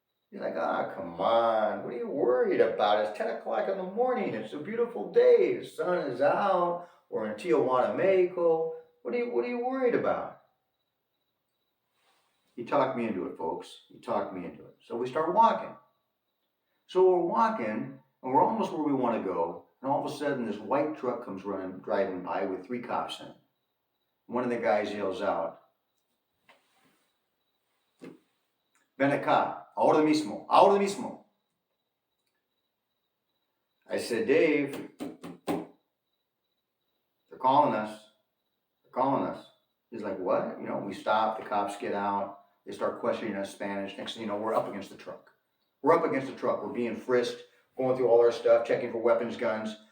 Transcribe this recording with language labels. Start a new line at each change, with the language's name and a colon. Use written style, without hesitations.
English: He's like, come on, what are you worried about? It's 10 o'clock in the morning, it's a beautiful day, the sun is out, we're in Tijuana, Mexico. What are you worried about? He talked me into it, folks. He talked me into it. So we start walking. So we're walking, and we're almost where we want to go, and all of a sudden this white truck comes driving by with 3 cops in it. One of the guys yells out,
Spanish: ven acá, ahora mismo, ahora mismo.
English: I said, Dave, they're calling us. They're calling us. He's like, what? We stop, the cops get out, they start questioning us Spanish. Next thing you know, we're up against the truck. We're up against the truck. We're being frisked, going through all our stuff, checking for weapons, guns.